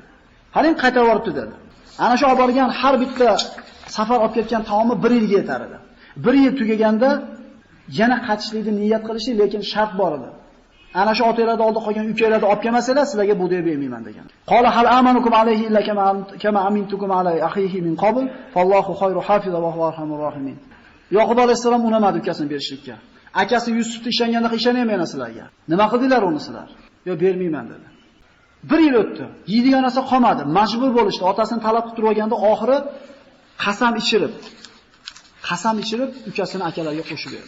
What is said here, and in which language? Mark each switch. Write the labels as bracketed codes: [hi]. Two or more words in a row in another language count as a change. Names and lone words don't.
[uz] "Qarang, qaytarib yuboribdi" dedi. Ana shu olib borgan har bitta safar olib ketgan taomi 1 yilga yetar edi. 1 yil tugaganda yana qaytishlikni niyat qilishdi, lekin shart bor edi. Ana shu otanglarning oldida qolgan ukalarni olib kelmasanglar, sizlarga bu deb bermayman degan. [ar] قال هل آمنكم عليه إلا كما أمنتكم عليه أخيه من قبل, فالله خير حافظا وهو أرحم الراحمين. [uz] Yoqub alayhisalom unamadi ukasini berishlikka. Akasi Yusufga ishonganda ishonmayman sizlarga. Nima qildinglar uni sizlar? Yo bermayman dedi. 1 yil o'tdi. Yeydigan narsa qolmadi. Majbur bo'lishdi. Otasini talab qilib turganda oxiri qasam ichirib ukasini akalarga qo'shib berdi.